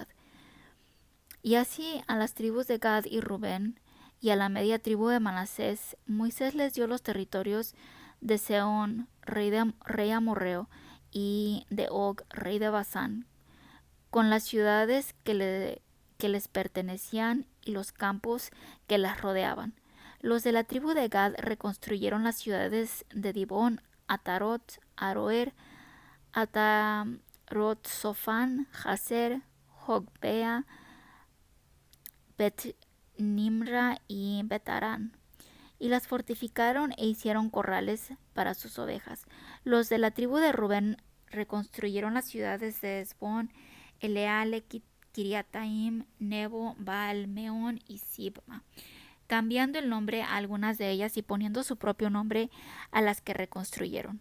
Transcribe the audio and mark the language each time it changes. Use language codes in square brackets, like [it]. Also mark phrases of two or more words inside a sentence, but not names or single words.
[es] Y así a las tribus de Gad y Rubén y a la media tribu de Manasés, Moisés les dio los territorios de Sehón, rey amorreo, y de Og, rey de Basán, con las ciudades que les pertenecían y los campos que las rodeaban. Los de la tribu de Gad reconstruyeron las ciudades de Dibón, Atarot, Aroer, Atarot Sofán, Jazer, Jogbea, Bet Nimra y Betarán, y las fortificaron e hicieron corrales para sus ovejas. Los de la tribu de Rubén reconstruyeron las ciudades de Esbón, Eleale, Kiriataim, Nebo, Baal, Meón y Sibma, cambiando el nombre a algunas de ellas y poniendo su propio nombre a las que reconstruyeron.